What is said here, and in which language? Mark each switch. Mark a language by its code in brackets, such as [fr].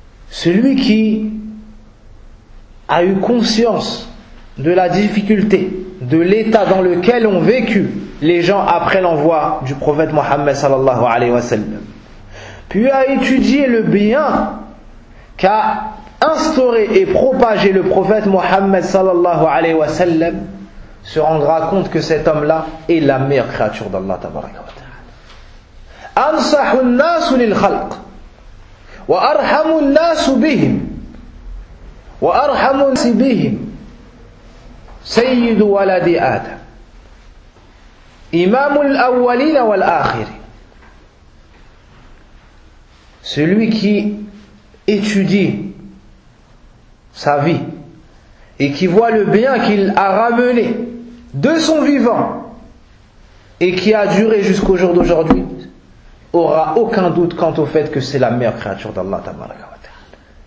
[fr] Celui qui a eu conscience de la difficulté, de l'état dans lequel ont vécu les gens après l'envoi du prophète Mohammed sallallahu alayhi wa sallam, puis a étudié le bien qu'a instauré et propagé le prophète Mohammed sallallahu alayhi wa sallam, se rendra compte que cet homme-là est la meilleure créature d'Allah tabaraka. [ar] أنصح الناس للخلق وأرحم الناس بهم وأرحم الناس بهم سيد ولد آدم إمام الأولين والآخرين. [fr] Celui qui étudie sa vie et qui voit le bien qu'il a ramené de son vivant et qui a duré jusqu'au jour d'aujourd'hui aura aucun doute quant au fait que c'est la meilleure créature d'Allah tabaraka wa ta'ala.